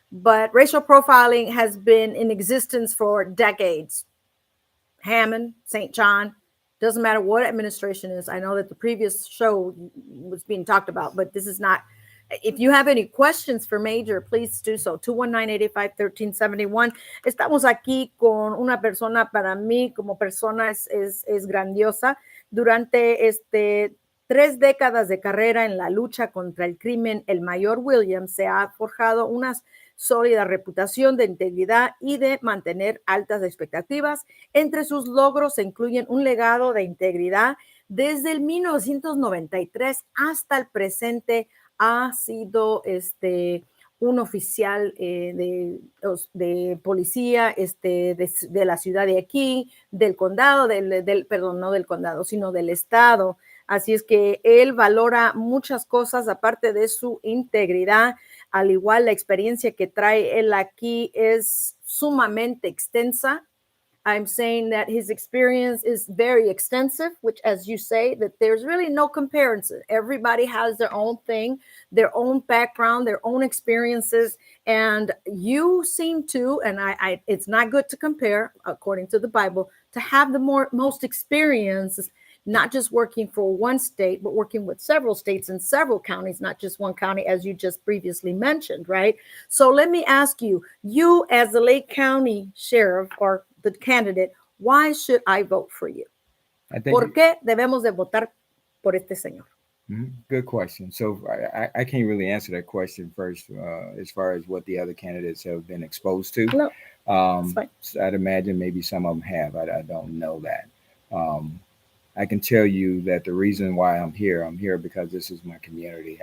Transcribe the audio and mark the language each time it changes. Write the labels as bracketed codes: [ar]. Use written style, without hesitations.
[en] But racial profiling has been in existence for decades. Hammond, St. John, doesn't matter what administration is. I know that the previous show was being talked about, but this is not. If you have any questions for Major, please do so. 219-885-1371. [es] Estamos aquí con una persona, para mí, como persona, es grandiosa. Durante 3 décadas de carrera en la lucha contra el crimen, el mayor Williams se ha forjado una sólida reputación de integridad y de mantener altas expectativas. Entre sus logros se incluyen un legado de integridad desde el 1993 hasta el presente. Ha sido un oficial de policía de la ciudad de aquí, del condado, perdón, no del condado, sino del estado. Así es que él valora muchas cosas aparte de su integridad. Al igual, la experiencia que trae él aquí es sumamente extensa. [en] I'm saying that his experience is very extensive, which, as you say, that there's really no comparison. Everybody has their own thing, their own background, their own experiences. And you seem to, and it's not good to compare, according to the Bible, to have the most experience, not just working for one state, but working with several states and several counties, not just one county, as you just previously mentioned, right? So let me ask you as the Lake County Sheriff or the candidate, why should I vote for you? [es] ¿Por qué debemos de votar por este señor? [en] Good question. So I can't really answer that question first, as far as what the other candidates have been exposed to. No, that's fine. I'd imagine maybe some of them have. I don't know that. I can tell you that the reason why I'm here because this is my community.